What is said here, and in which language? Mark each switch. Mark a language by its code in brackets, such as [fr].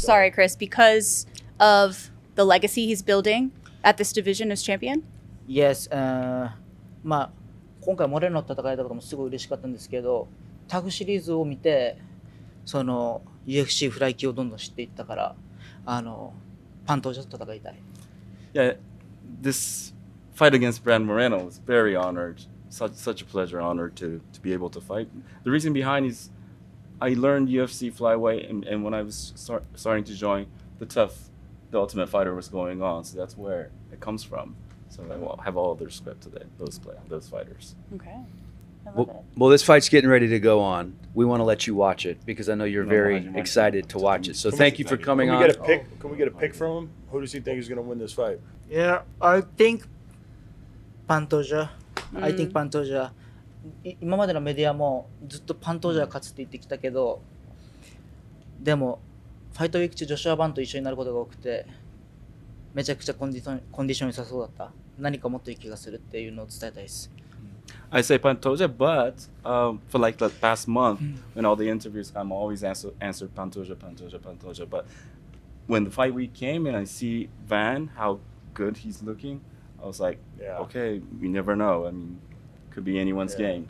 [en] Sorry, Chris, because of the legacy he's building at this division as champion? Yes. [ja] 今回モレノと戦えたこともすごい嬉しかったんですけど、タグシリーズを見てその UFC フライ級をどんどん知っていったからパントージャと戦いたい。 [en] Yeah, this fight against Brad Moreno was very honored. Such a pleasure, honor to be able to fight. The reason behind is I learned UFC flyweight, and when I was starting to join, the Ultimate Fighter was going on. So that's where it comes from. So I have all the respect to those fighters. Okay. I love it. Well, this fight's getting ready to go on. We want to let you watch it because I know you're very excited to watch it. So thank you for coming on. Can we get a pick from him? Who does he think is going to win this fight? Yeah, I think Pantoja. I think Pantoja. [ja] 今までのメディアもずっとパントージャが勝つって言ってきたけど、でもファイトウィーク中ジョシュア・バンと一緒になることが多くて、めちゃくちゃコンディション良さそうだった。何かもっといい気がするっていうのを伝えたいです。 [en] I say Pantoja, but for like the past month, when all the interviews, I'm always answered Pantoja. But when the fight week came and I see Van, how good he's looking, I was like, okay, we never know. I mean, could be anyone's game.